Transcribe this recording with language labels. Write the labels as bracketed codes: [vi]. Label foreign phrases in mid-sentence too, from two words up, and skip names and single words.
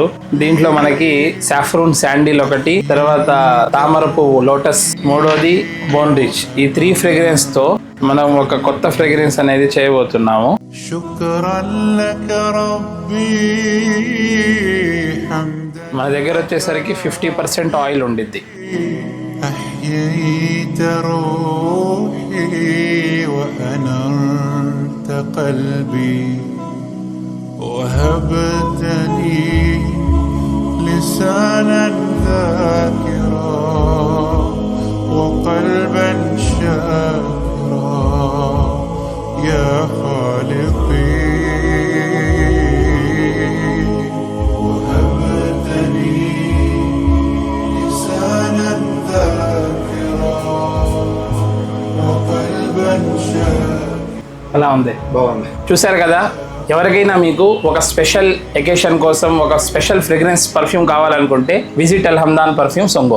[te] దీంట్లో మనకి [en] saffron sandal [te] ఒకటి, తర్వాత తామర పువ్వు లోటస్, మూడోది [en] bone rich. [te] ఈ 3 ఫ్రేగ్రెన్స్ తో మనం ఒక కొత్త ఫ్రేగ్రెన్స్ అనేది చేయబోతున్నాము. మన దగ్గర వచ్చేసరికి 50% ఆయిల్ ఉండిద్ది. [ar] أحييت روحي وأنرت قلبي وهبتني لسانا ذاكرا وقلبا شاكرا يا خالقي [te] అలా ఉంది, బాగుంది. చూసారు కదా, ఎవరికైనా మీకు ఒక [en] special occasion [te] కోసం ఒక [en] special fragrance perfume [te] కావాలనుకుంటే విజిట్ అల్ హమ్దాన్ పర్ఫ్యూమ్స్ ఒంగోలు.